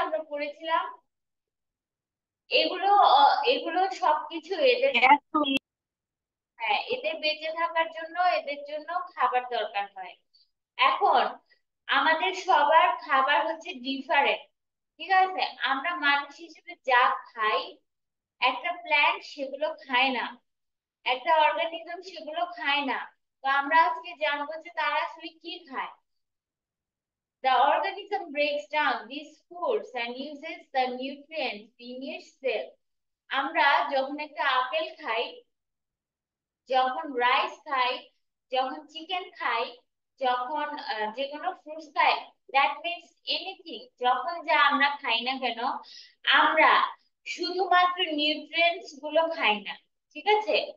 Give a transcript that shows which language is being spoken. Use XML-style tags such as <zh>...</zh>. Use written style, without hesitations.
<bn>আমরা পড়েছিলাম এগুলো। এগুলো সবকিছু এদের, হ্যাঁ, এদের বেঁচে থাকার জন্য এদের জন্য খাবার দরকার হয়। এখন আমাদের সবার খাবার হচ্ছে ডিফারেন্ট, ঠিক আছে? আমরা মানুষ হিসেবে যা খাই, একটা প্ল্যান্ট সেগুলো খায় না, একটা অর্গানিজম সেগুলো খায় না। তো আমরা আজকে জানবো যে তারা আসলে কি খায়।</bn> <en>The organism breaks down these foods and uses the nutrients in its cell.</en> <bn>আমরা যখন একটা আপেল খাই, যখন রাইস খাই, যখন চিকেন খাই, যখন যে কোনো ফ্রুটস খাই,</bn> <en>that means anything,</en> <bn>যখন যা আমরা খাই না কেন, আমরা শুধুমাত্র নিউট্রিয়েন্টস গুলো খাই না, ঠিক আছে?</bn>